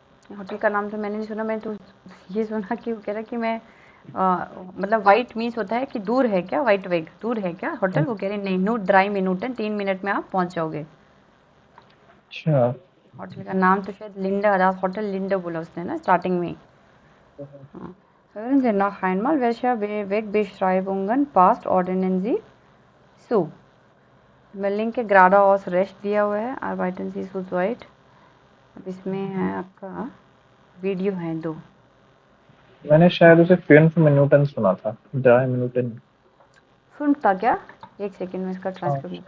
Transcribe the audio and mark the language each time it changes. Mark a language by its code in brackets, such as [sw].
[hi] Hotel का नाम तो मैंने नहीं सुना, मैं तो ये सुना कि वो कह रहा कि मैं मतलब वाइट मीन्स होता है कि दूर है क्या, वाइट वेग दूर है क्या होटल। वो कह रहे नहीं, [de] नूर 3 मिनटन, [hi] 3 मिनट में आप पहुंच जाओगे। अच्छा, होटल का नाम तो शायद लिंडा, दास होटल लिंडा बोला उसने ना स्टार्टिंग में। [de] हाँ, hören Sie noch einmal, welcher Wegbeschreibungen passt ordnen Sie zu? [hi] Building के ग्राडा और रेस्ट दिया हुआ है, [de] arbeiten Sie zu zweit। [hi] अब इसमें है आपका वीडियो है 2। मैंने शायद उसे 5 मिनटन सुना था, 3 मिनटन। सुनता क्या, एक सेकंड में इसका ट्रांसक्रिप्ट